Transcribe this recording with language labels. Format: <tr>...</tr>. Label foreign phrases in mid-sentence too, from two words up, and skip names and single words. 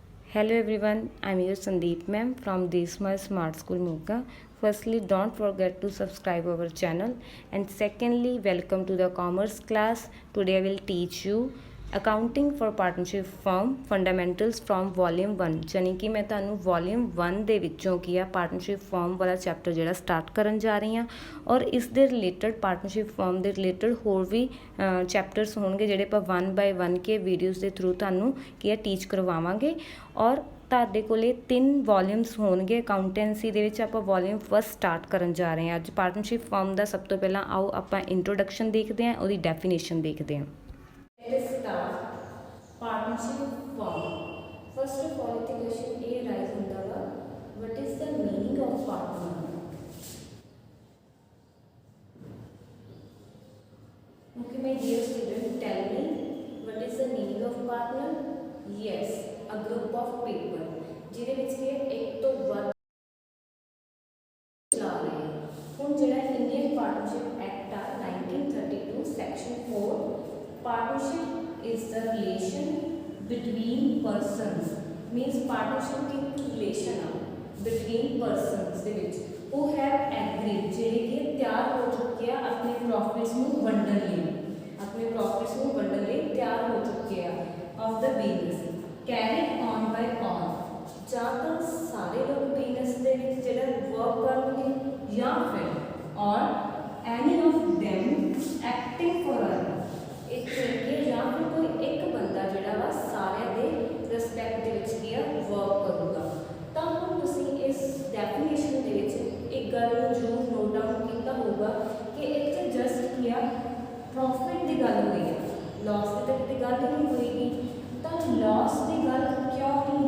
<en>Hello everyone, I'm your Sandeep ma'am from Desma Smart School Moga. Firstly, don't forget to subscribe our channel, and secondly, welcome to the commerce class. Today I will teach you accounting for partnership firm fundamentals from volume 1</en> <hi>यानी कि मैं</hi> <pa>ਤੁਹਾਨੂੰ ਵੋਲੀਅਮ 1 ਦੇ ਵਿੱਚੋਂ ਕੀ ਆ ਪਾਰਟਨਰਸ਼ਿਪ ਫਰਮ ਵਾਲਾ ਚੈਪਟਰ ਜਿਹੜਾ ਸਟਾਰਟ ਕਰਨ ਜਾ ਰਹੀ ਹਾਂ ਔਰ ਇਸ ਦੇ ਰਿਲੇਟਡ</pa> <en>partnership firm</en> <pa>ਦੇ ਰਿਲੇਟਡ ਹੋਰ ਵੀ ਚੈਪਟਰਸ ਹੋਣਗੇ ਜਿਹੜੇ ਆਪਾਂ 1 ਬਾਏ 1 ਕੇ ਵੀਡੀਓਜ਼ ਦੇ ਥਰੂ ਤੁਹਾਨੂੰ ਕੀ ਆ ਟੀਚ ਕਰਵਾਵਾਂਗੇ ਔਰ ਤੁਹਾਡੇ ਕੋਲੇ 3 ਵੋਲੀਅਮਸ ਹੋਣਗੇ ਅਕਾਊਂਟੈਂਸੀ ਦੇ ਵਿੱਚ ਆਪਾਂ</pa> <en>volume first start</en> <pa>ਕਰਨ ਜਾ ਰਹੇ ਹਾਂ ਅੱਜ</pa> <en>partnership firm</en> <pa>ਦਾ ਸਭ ਤੋਂ ਪਹਿਲਾਂ ਆਓ ਆਪਾਂ ਇੰਟਰੋਡਕਸ਼ਨ ਦੇਖਦੇ ਹਾਂ ਉਹਦੀ ਡੈਫੀਨੇਸ਼ਨ ਦੇਖਦੇ ਹਾਂ</pa> <en>Let's start partnership firm. First of all, the question A rise</en> <pa>ਹੁੰਦਾ ਵਾ</pa> <en>what is the meaning of partner? Okay, my dear student, tell me what is the meaning of partner? Yes, a group of people</en> <pa>ਜਿਹਦੇ ਵਿੱਚ ਕਿ ਇੱਕ ਤੋਂ ਵੱਧ ਚਲਾ ਰਹੇ ਹੁਣ ਜਿਹੜਾ ਇੰਡੀਅਨ ਪਾਰਟਨਰਸ਼ਿਪ ਐਕਟ ਆ 1932 ਸੈਕਸ਼ਨ 4</pa> <en>partnership is the relation between persons means partnership</en> <pa>की</pa> <en>relation between persons</en> <pa>ਦੇ ਵਿੱਚ</pa> <en>who have agreed</en> <pa>ਜਿਹੜੇ ਕਿ ਤਿਆਰ ਹੋ ਚੁੱਕੇ ਆ ਆਪਣੇ ਪ੍ਰੋਫਿਟਸ ਨੂੰ ਵੰਡਣ ਲਈ ਤਿਆਰ ਹੋ ਚੁੱਕੇ ਆ</pa> <en>of the business carried on by all</en> <pa>ਜਾਂ ਤਾਂ ਸਾਰੇ ਲੋਕ ਬਿਜ਼ਨਸ ਦੇ ਵਿੱਚ ਜਿਹੜਾ ਵਰਕ ਕਰਨਗੇ ਜਾਂ ਫਿਰ</pa> <en>or any of them acting for others</en> <pa>ਇੱਕ ਲੜਕੀ ਜਾਂ ਫਿਰ ਕੋਈ ਇੱਕ ਬੰਦਾ ਜਿਹੜਾ ਵਾ ਸਾਰਿਆਂ ਦੇ ਰਿਸਪੈਕਟ ਦੇ ਵਿੱਚ ਕੀ ਆ ਵਰਕ ਕਰੂਗਾ ਤਾਂ ਹੁਣ ਤੁਸੀਂ ਇਸ ਡੈਫੀਨੇਸ਼ਨ ਦੇ ਵਿੱਚ ਇੱਕ ਗੱਲ ਨੂੰ ਜ਼ਰੂਰ</pa> <en>note down</en> <pa>ਕੀਤਾ ਹੋਊਗਾ ਕਿ ਇੱਥੇ ਜਸਟ ਕੀ ਆ ਪ੍ਰੋਫਿਟ ਦੀ ਗੱਲ ਹੋਈ ਹੈ ਲਾਸ ਦੀ ਤਾਂ ਕਿਤੇ ਗੱਲ ਨਹੀਂ ਹੋਏਗੀ ਤਾਂ ਲਾਸ ਦੀ ਗੱਲ ਕਿਉਂ ਨਹੀਂ</pa>